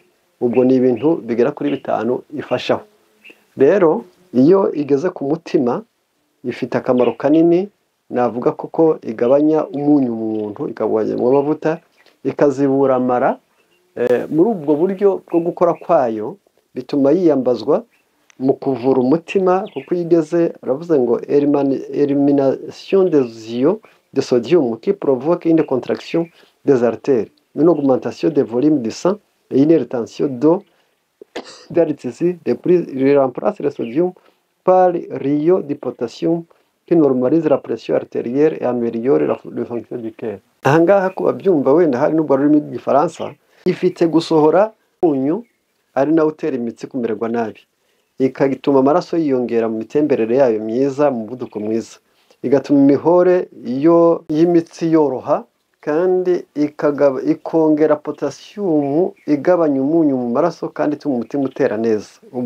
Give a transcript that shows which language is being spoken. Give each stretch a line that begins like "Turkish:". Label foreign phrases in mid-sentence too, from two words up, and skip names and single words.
Kinyarwanda: Ubwo ni ibintu bigera kuri 5 ifashaho. Rero iyo igeze ku mutima ifite akamaro kanini, navuga kuko igabanya umunyu mu muntu, ikagabanya amavuta, ikazibura amara. Muri ubwo buryo bwo gukora kwayo bituma yiyambazwa mu kuvura umutima, kuko igeze aravuze ngo
French: elimination des ions de sodium qui provoque une contraction des artères, une augmentation des volumes du sang et une rétention d'eau dans les tissus. Il remplace le sodium par l'iode de potassium qui normalise la pression artérielle et améliore le fonction du cœur.
Kinyarwanda: Ahangaha kuba byumva wenda hari n'ubwo rurimi rw'igifaransa, ifite gusohora umunyu ari nawe utera imitsi kumererwa nabi, ikagituma amaraso yiyongera mu mitemberere yayo myiza, mu muvuduko mwiza, igatuma imihore y'imitsi yoroha, kandi ikongera potassium, igabanya umunyu mu maraso, kandi ituma umutima utera neza.